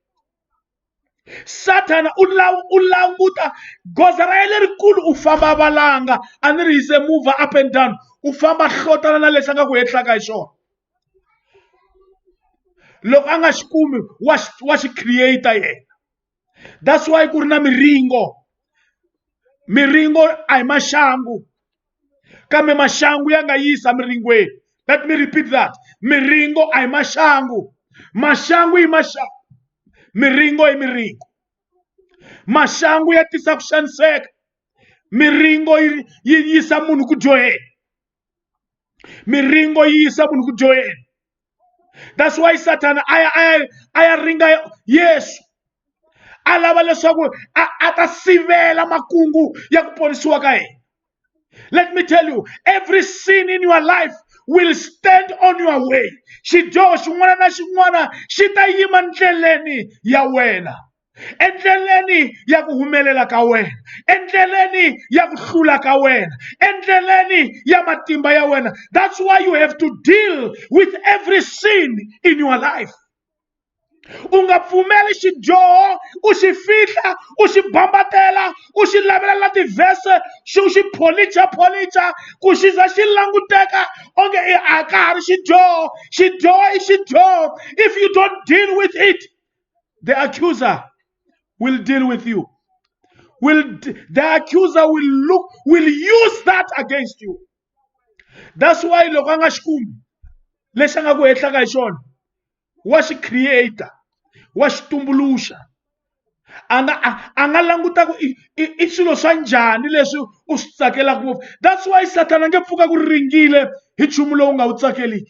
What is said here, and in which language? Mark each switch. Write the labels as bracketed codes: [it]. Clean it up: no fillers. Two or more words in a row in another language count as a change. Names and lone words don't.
[ts] Satan u languta goza ra yena rikulu u famba valanga, a ni ri hise [en] move up and down, [ts] u famba hlotana na leswi a nga ku hetlaka hi xona. Loko a nga xi kumi wa xi creator yena. [en] That's why [ts] ku ri na miringo. Miringo a hi maxangu, kambe maxangu ya nga yisa miringweni. [en] Let me repeat that. [ts] Miringo a hi maxangu. Maxangu hi maxangu. Miringo hi miringo. Maxangu ya tisa ku xaniseka. Miringo yi yisa munhu ku dyoheni. Miringo yi yisa munhu ku dyoheni. [en] That's why [ts] Satan aya ringa Yesu. A lava leswaku a ta sivela makungu ya ku ponisiwa ka yena. [en] Let me tell you, every sin in your life will stand on your way. [ts] Xidyoho xin'wana na xin'wana xi ta yima ndleleni ya wena, endleleni ya ku humelela ka wena, endleleni ya ku hlula ka wena, endleleni ya matimba ya wena. [en] That's why you have to deal with every sin in your life. [ts] U nga pfumeli xidyoho u xi fihla, u xi bambatela, u xi lavelela tivhese, u xi pholicha ku xi za xi languteka onge a ka ha ri xidyoho. Xidyoho i xidyoho. [en] If you don't deal with it, the accuser will deal with you. The accuser will use that against you. That's why [ts] loko a nga xi kumi lexi a nga ku hetlaka hi xona, wa xi creator, wa xi tumbuluxa, a nga languta ku i swilo swa njhani leswi u swi tsakelaka ngopfu. [en] That's why [ts] Satan a nge pfuka ku ringile hi nchumu lowu nga wu tsakeliki.